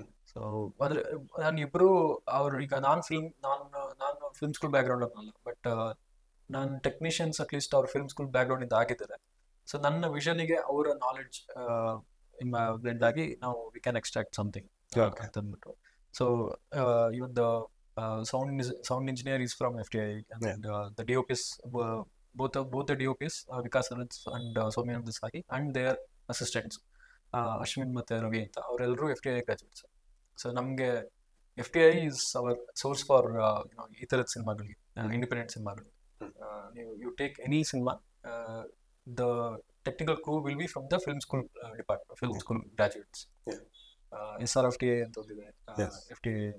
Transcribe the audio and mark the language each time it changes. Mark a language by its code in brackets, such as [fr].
[kn] So ಅಂದ್ರೆ ನಾನು ಇಬ್ರು ಅವ್ರು ಈಗ ನಾನು ಫಿಲ್ಮ್ ಸ್ಕೂಲ್ ಬ್ಯಾಕ್ ಗ್ರೌಂಡ್ ಅನ್ನಲ್ಲ, ಬಟ್ ನಾನು ಟೆಕ್ನಿಷಿಯನ್ಸ್ ಅಟ್ಲೀಸ್ಟ್ ಅವ್ರ ಫಿಲ್ಮ್ ಸ್ಕೂಲ್ ಬ್ಯಾಕ್ ಗ್ರೌಂಡ್ ಇಂದ ಆಗಿದ್ದಾರೆ. ಸೊ ನನ್ನ ವಿಷನ್ಗೆ ಅವರ ನಾಲೆಡ್ಜ್ ಬ್ಲೆಂಡ್ ಆಗಿ ನಾವು [en] we can extract something [kn] ಅಂತ ಅಂದ್ಬಿಟ್ಟು. [en] so even the sound engineer is from FTI, and the DOPs, both the DOPs, Vikas Arats and Soumya Desai, and their assistants, Ashwin [kn] ಮತ್ತೆ ರವಿ ಅಂತ, ಅವರೆಲ್ಲರೂ FTI ಗ್ರಾಜುಯೇಟ್ಸ್. ಸೊ ನಮಗೆ [en] FTI is our source for [kn] ಈ ಥರದ ಸಿನಿಮಾಗಳಿಗೆ, independent ಸಿನಿಮಾಗಳು. [en] You take any cinema, the technical crew will be from the film school department, film school graduates. [kn] SRFTA ಅಂತ ಒಂದಿದೆ, FTA.